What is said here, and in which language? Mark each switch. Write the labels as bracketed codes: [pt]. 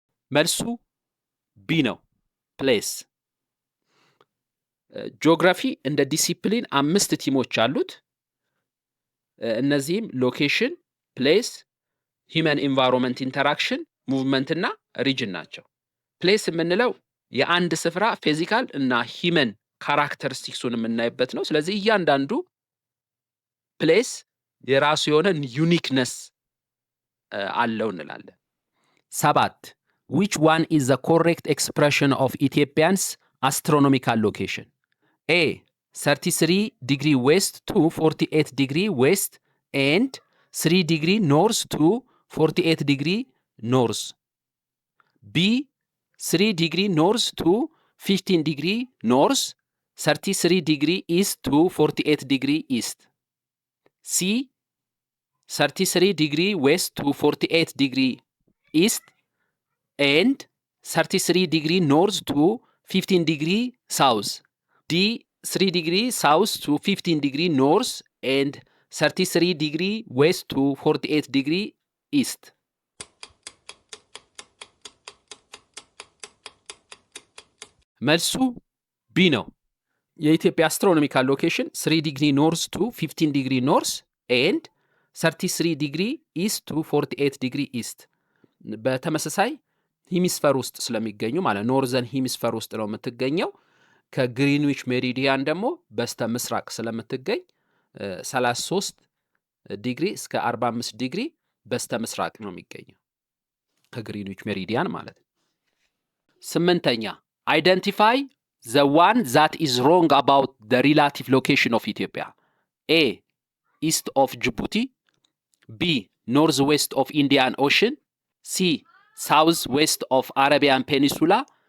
[am] መልሱ ቢ ነው። ፕሌስ። ጂኦግራፊ እንደ ዲሲፕሊን 5 ቲሞች አሉት። እነዚህም ሎኬሽን፣ ፕሌስ፣ ሂውመን ኢንቫይሮንመንት ኢንተራክሽን፣ ሙቭመንት እና ሪጅን ናቸው። ፕሌስ የምንለው የአንድ ስፍራ ፊዚካል እና ሂውመን ካራክተሪስቲክሱን የምናይበት ነው። ስለዚህ እያንዳንዱ ፕሌስ የራሱ የሆነ ዩኒክነስ አለው እንላለን። [en] 7 which one is the correct expression of Ethiopian's astronomical location? A, 33 degree west to 48 degree west and 3 degree north to 48 degree north. B, 3 degree north to 15 degree north, 33 degree east to 48 degree east. C, 33 degree west to 48 degree east and 33 degree north to 15 degree south. D, 3 degree south to 15 degree north and 33 degree west to 48 degree east. [am] መልሱ ቢ ነው። የኢትዮጵያ አስትሮኖሚካል ሎኬሽን 3 ዲግሪ ኖርዝ ቱ 15 ዲግሪ ኖርዝ ኤንድ 33 ዲግሪ ኢስት ቱ 48 ዲግሪ ኢስት በተመሳሳይ ሂሚስፈር ውስጥ ስለሚገኙ ማለት ኖርዘርን ሂሚስፈር ውስጥ ነው የምትገኘው። ከግሪንዊች ሜሪዲያን ደግሞ በስተ ምስራቅ ስለምትገኝ 33 ዲግሪ እስከ 45 ዲግሪ በስተ ምስራቅ ነው የሚገኘው ከግሪንዊች ሜሪዲያን ማለት ነው። [en] 8ኛ identify the one that is wrong about the relative location of Ethiopia. A, east of Djibouti. B, northwest of Indian Ocean. C, southwest of Arabian Peninsula.